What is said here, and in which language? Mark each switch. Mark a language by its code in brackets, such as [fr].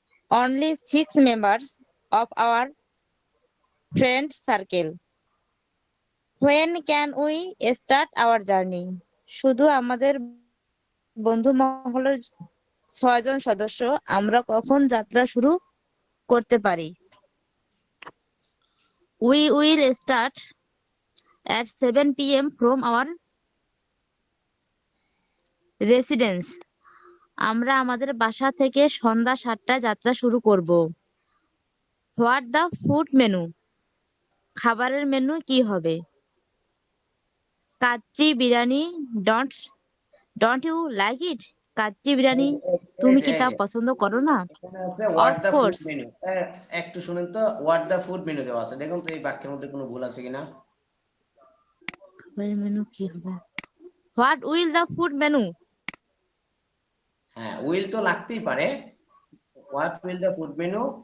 [en] Only 6 members of our friend circle. When can we start our journey? [bn] শুধু আমাদের বন্ধু মহলের 6 জন সদস্য, আমরা কখন যাত্রা শুরু করতে পারি? [en] We will start at 7 p.m. from our residence. [bn] আমরা আমাদের বাসা থেকে সন্ধ্যা 7টায় যাত্রা শুরু করব। [en] What the food menu? [bn] খাবারের মেনু কি হবে? [en] Kacchi biryani, don't you like it? [bn] Kacchi biryani, তুমি কি তা পছন্দ করো না? এখানে আছে [en] What Of the food course. Menu. [bn] একটু শুনেন তো, [en] what the food menu [bn] দেওয়া আছে, দেখুন তো এই বাক্যের মধ্যে কোনো ভুল আছে কিনা। খাবারের মেনু কি হবে? [en] What will the food menu? [bn] হ্যাঁ, [en] will [bn] তো লাগতেই পারে, [en] What will the food menu.